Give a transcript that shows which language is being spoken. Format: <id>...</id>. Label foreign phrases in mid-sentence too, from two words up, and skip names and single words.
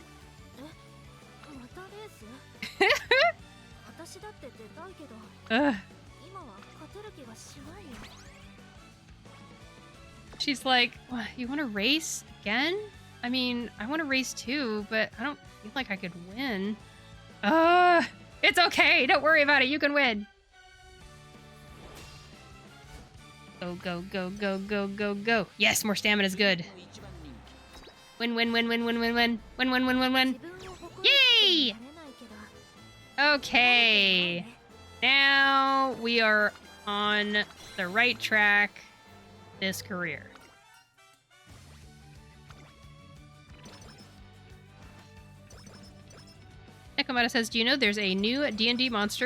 <en>Ugh. She's like, what, you want to race again? I mean, I want to race too, but I don't feel like I could win. It's okay. Don't worry about it. You can win. Go, go, go, go, go, go, go. Yes, more stamina is good. Win, win, win, win, win, win, win. Win, win, win, win, win. Yay! Okay. Now we are on the right track this career. Nekomata says, do you know there's a new D&D monster?</en>